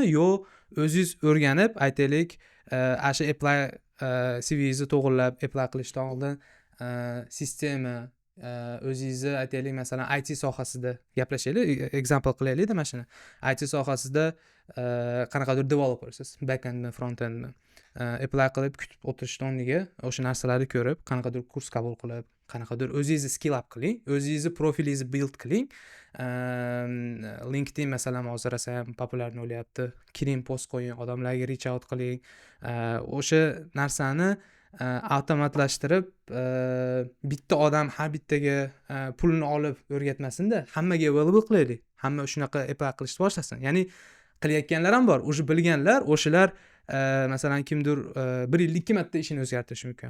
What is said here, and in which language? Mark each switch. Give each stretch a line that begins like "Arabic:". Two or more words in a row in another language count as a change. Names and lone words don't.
Uzbek: Yo'q, o'zingiz o'rganib, aytaylik, shu apply CV'ni to'g'rilab, apply qilishdan oldin sistema o'zingizni aytaylik, masalan, IT sohasida gaplashaylik, example qilaylik-da mana shuni. IT sohasida qanaqadir developersiz, back-endmi, front-endmi, apply qilib kutib o'tirishdan o'rniga o'sha narsalarni ko'rib, qanaqadir kurs qabul qilib, qanaqadir o'zingizni
English: skill up
Uzbek: qiling, o'zingizni profilingizni build qiling. LinkedIn masalan hozir ham populyar bo'lyapti. Kiring, post qo'ying, odamlarga
English: reach out
Uzbek: qiling. O'sha narsani avtomatlashtirib, bitta odam har bittaga pulni olib o'rgatmasin-da, hammaga available qilaylik. Hamma shunaqa apply qilishni boshlasin. Ya'ni qilayotganlar ham bor, o'sha bilganlar, o'shalar masalan kimdir 1 yilda 2 marta ishini o'zgartirishi mumkin.